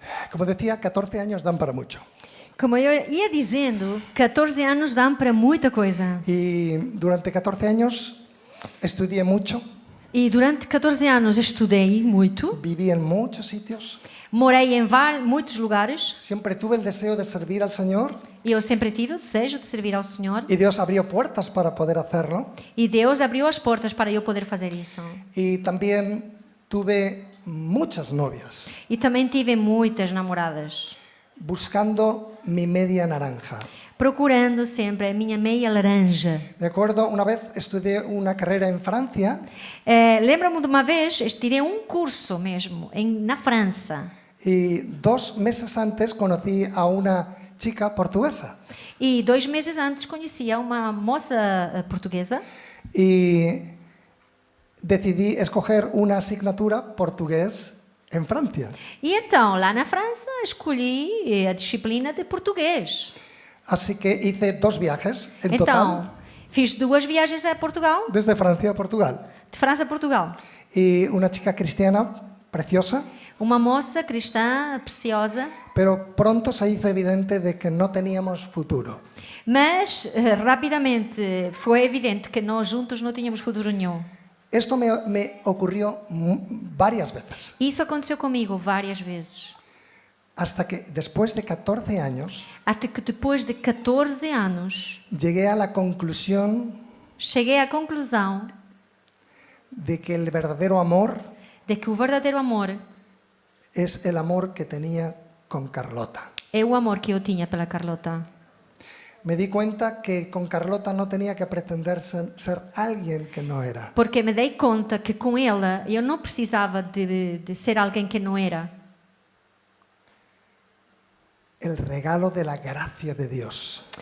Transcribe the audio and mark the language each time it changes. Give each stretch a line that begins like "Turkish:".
Spanish: Como decía, 14 años dan para mucho.
Portuguese: Como eu ia dizendo, 14 anos dão para muita coisa.
Spanish: Y durante 14 años estudié mucho,
Portuguese: E durante 14 anos estudei muito,
Spanish: viví en muchos sitios,
Portuguese: morei em muitos lugares
Spanish: siempre tuve el deseo de servir al Señor
Portuguese: e eu sempre tive o desejo de servir ao Senhor.
Spanish: y Dios abrió puertas para poder hacerlo.
Portuguese: E Deus abriu as portas para eu poder fazer isso.
Spanish: Y también tuve muchas novias
Portuguese: E também tive muitas namoradas,
Spanish: buscando mi media naranja.
Portuguese: procurando sempre a minha meia laranja.
Spanish: Me acuerdo, una vez estudié una carrera en Francia
Portuguese: Lembro-me de uma vez, tirei um curso mesmo na França.
Spanish: Y 2 meses antes conocí a una chica portuguesa.
Portuguese: E 2 meses antes conhecia uma moça portuguesa
Spanish: Y decidí escoger una asignatura portugués en Francia.
Portuguese: e então, lá na França, escolhi a disciplina de português.
Spanish: Así que hice 2 viajes en
Portuguese: Então, total, fiz 2 viagens a Portugal,
Spanish: desde Francia a Portugal.
Portuguese: de França a Portugal.
Spanish: Y una chica cristiana preciosa,
Portuguese: Uma moça cristã, preciosa,
Spanish: pero pronto se hizo evidente de que no teníamos futuro.
Portuguese: mas rapidamente foi evidente que nós juntos não tínhamos futuro nenhum.
Spanish: Esto me ocurrió varias veces,
Portuguese: Isso aconteceu comigo várias vezes.
Spanish: hasta que después de 14 años
Portuguese: Até que depois de 14 anos,
Spanish: llegué a la conclusión
Portuguese: cheguei à conclusão
Spanish: de que el verdadero amor
Portuguese: de que o verdadeiro amor
Spanish: es el amor que tenía con Carlota.
Portuguese: é o amor que eu tinha pela Carlota.
Spanish: Me di cuenta que con Carlota no tenía que pretender ser alguien que no era.
Portuguese: Porque me dei conta que com ela eu não precisava de ser alguém que não era.
Spanish: El regalo de la gracia de Dios.